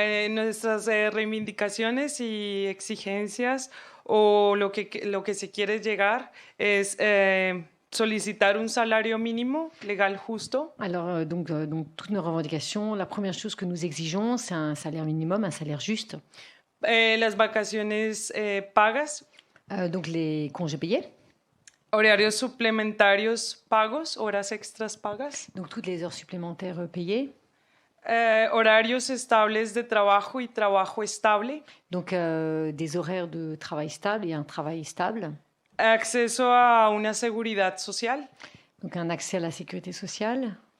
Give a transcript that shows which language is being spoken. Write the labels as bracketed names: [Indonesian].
[Spanish] Nuestras reivindicaciones y exigencias o lo que se quiere llegar es solicitar un salario mínimo legal justo. [French] Alors, donc, toutes nos revendications, la première chose que nous exigeons, c'est un salaire minimum, un salaire juste. [Spanish] Las vacaciones pagas. [French] Donc, les congés payés. [Spanish] Horarios suplementarios pagos, horas extras pagas. [French] Donc, toutes les heures supplémentaires payées. [Spanish] Horarios estables de trabajo y trabajo estable. [French] Donc, des horaires de travail stable et un travail stable. [Spanish] Acceso a una seguridad social. [French] Donc, un accès à la sécurité sociale.